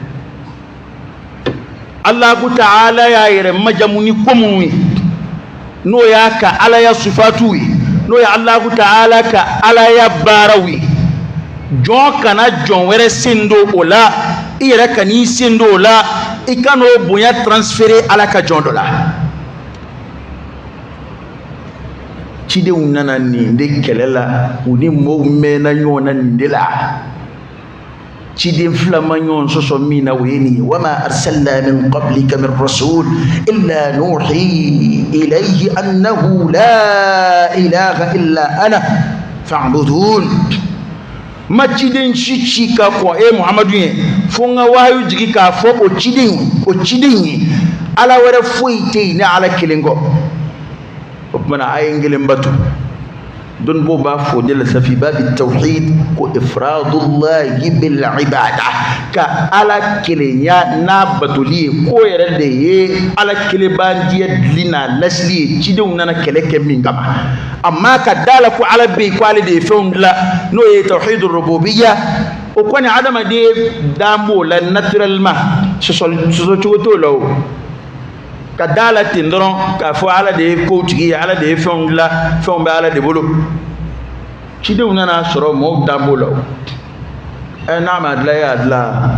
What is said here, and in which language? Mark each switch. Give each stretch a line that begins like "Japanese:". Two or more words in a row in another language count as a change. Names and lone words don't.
Arabic: الله تعالى
Bambara: y'a yɛrɛ majamu ni ko minnu ye n'o y'a ka ala ya sifatu ye n'o ye
Arabic: الله تعالى
Bambara: ka ala ya baaraw ye jɔn kana jɔn wɛrɛ sen don o la i yɛrɛ ka n'i sen don o la i ka n'o bonya transférer ala ka jɔn dɔ la cidenw nana nin de kɛlɛ la u ni mɔgɔw mɛnna ɲɔgɔn na nin de la ciden fila ma ɲɔgɔn sɔsɔ min na o ye nin ye
Arabic: وما أرسلنا من قبلك من رسول إلا نوحي إليه أنه لا إله إلا أنا فاعبدون
Bambara: ma ciden si ci ka kɔn e muhamadu ye fo n ka wahayu jigi k'a fɔ o ciden ye ala wɛrɛ foyi tɛ yen ni ala kelen kɔ o kumana a ye n kelen bato dɔnnibaw b'a fɔ de la sa
Arabic: في باب التوحيد
Bambara: ko
Arabic: إفراد الله بالعبادة
Bambara: ka ala kelenya n'a batoli ye ko yɛrɛ de ye ala kelenbandiya dili n'a lasili ye cidenw nana kɛlɛ kɛ min kama amma ka da la ko ala bɛ yen ko ale de ye fɛnw dilan n'o ye
Arabic: توحيد الربوبية
Bambara: o kɔni adamaden dan b'o la naturellement sɔsɔ cogo t'o la o ka da la ten dɔrɔn k'a fɔ ala de ye kow tigi ye ala de ye fɛnw dilan fɛnw bɛ ala de bolo cidenw nana sɔrɔ mɔɔw dan b'o la o n'a ma dilan e y'a dilan